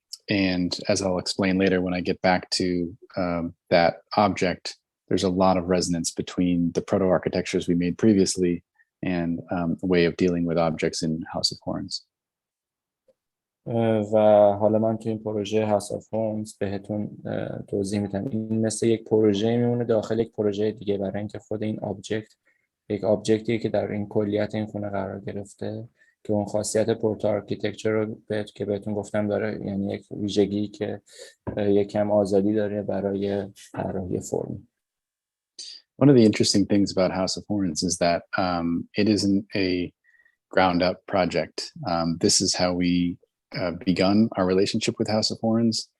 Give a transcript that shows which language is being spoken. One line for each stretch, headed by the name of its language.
English: And as I'll explain later, when I get back to that object, there's a lot of resonance between the proto-architectures we made previously and a way of dealing with objects in House of Horns.
Persian: و حالا من تو این پروژه هاوس آف هورنز بهتون توضیح میدم. این مثل یک پروژه میمونه داخل یک پروژه دیگه، برای اینکه خود این آبجکت یک آبجکتیه که در این کلیت این خونه قرار گرفته که اون خاصیت پروتو آرکیتکچر رو که بهتون گفتم داره، یعنی یک ویژگی که یکم آزادی داره برای طراحی فرم.
English: One of the interesting things about House of Horns is that it isn't a ground up project. This is how we begun our relationship with House of Horns.